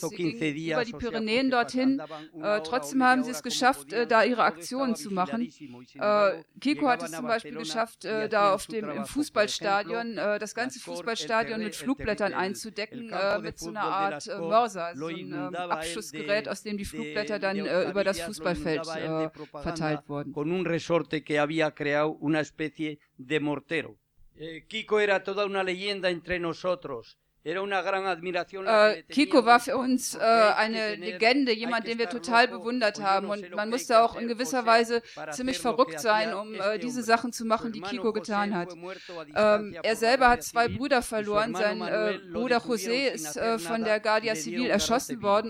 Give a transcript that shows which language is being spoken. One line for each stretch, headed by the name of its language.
German: Sie gingen über die Pyrenäen dorthin. Trotzdem haben sie es geschafft, da ihre Aktionen zu machen. Kiko hat es zum Beispiel geschafft, da auf dem im Fußballstadion das ganze Fußballstadion mit Flugblättern einzudecken, mit so einer Art Mörser, so einem Abschussgerät, aus dem die Flugblätter dann über das Fußballfeld verteilt wurden.
Spanish: Con un resorte que había creado una especie de mortero. Kiko era toda una leyenda entre nosotros.
German: Kiko war für uns eine Legende, jemand, den wir total bewundert haben. Und man musste auch in gewisser Weise ziemlich verrückt sein, um diese Sachen zu machen, die Kiko getan hat. Er selber hat zwei Brüder verloren. Sein Bruder José ist von der Guardia Civil erschossen worden.